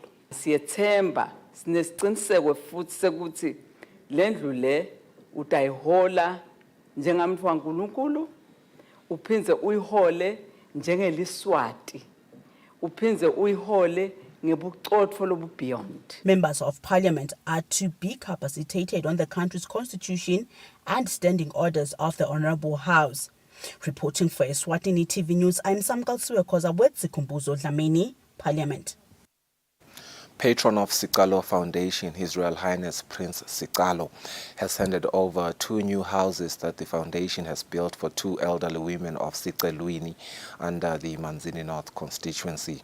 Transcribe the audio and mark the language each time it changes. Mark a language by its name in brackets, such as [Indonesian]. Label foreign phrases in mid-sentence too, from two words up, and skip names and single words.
[Swati] Siyethemba sinesiciniseko futhi sekuthi lendlu le utayihola njengamntu waNkulunkulu uphinze uyihole njengeliswati uphinze uyihole ngebucotfo lobu beyond. [English] Members of Parliament are to be capacitated on the country's constitution and standing orders of the Honorable House. Reporting for Eswatini TV News, I'm Samkalsiwe Koza with Zikumbuzo Dlamini, Parliament. Patron of Sikalo Foundation, His Royal Highness Prince Sikalo, has handed over 2 new houses that the foundation has built for 2 elderly women of Sicelweni under the Manzini North constituency.